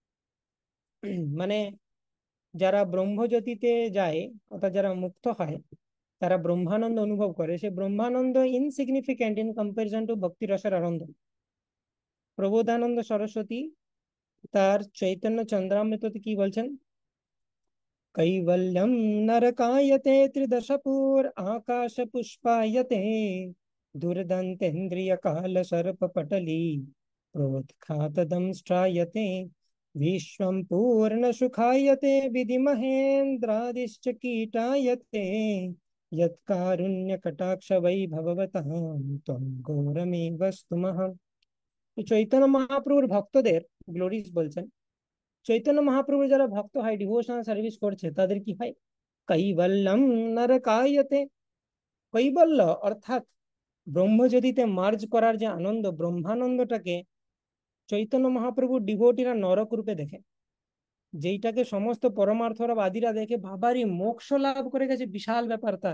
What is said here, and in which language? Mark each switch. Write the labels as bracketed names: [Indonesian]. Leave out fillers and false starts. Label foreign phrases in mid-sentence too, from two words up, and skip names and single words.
[Bangla] মানে যারা ব্রহ্মজ্যোতিতে যায় অর্থাৎ যারা মুক্ত হয় তারা ব্রহ্মানন্দ অনুভব করে, সে ব্রহ্মানন্দ [English] insignificant in comparison to [Bangla] ভক্তি রসের আনন্দ। প্রবোধানন্দ সরস্বতী তার চৈতন্য চন্দ্রামৃততে কি বলছেন, [Sanskrit] कैवल्यं नरकायते त्रिदशपुर आकाश पुष्पायते दुर्दंतेन्द्रिय काल सर्प पटली प्रोत्खातदंष्ट्रायते विश्वं पूर्ण सुखायते विधि महेन्द्रादिश्च कीटायते यत्कारुण्य कटाक्ष वैभवतां त्वं घोरमेव स्तुमः। [Bangla] চৈতন্য মহাপ্রভুর ভক্তদের গ্লোরিজ বলছেন, চৈতন্য মহাপ্রভুর যারা ভক্ত হয় [English] devotional service [Bangla] করছে তাদের কি হয়, [Sanskrit] কৈবল্যম নরকায়তে। [Bangla] কৈবল্য অর্থাৎ ব্রহ্মজ্যোতিতে মার্জ করার যে আনন্দ, ব্রহ্মানন্দটাকে চৈতন্য মহাপ্রভুর ডিভোটিরা নরক রূপে দেখে, যেইটাকে সমস্ত পরমার্থবাদীরা দেখে বাবারই মোক্ষ লাভ করে গেছে, বিশাল ব্যাপার তার।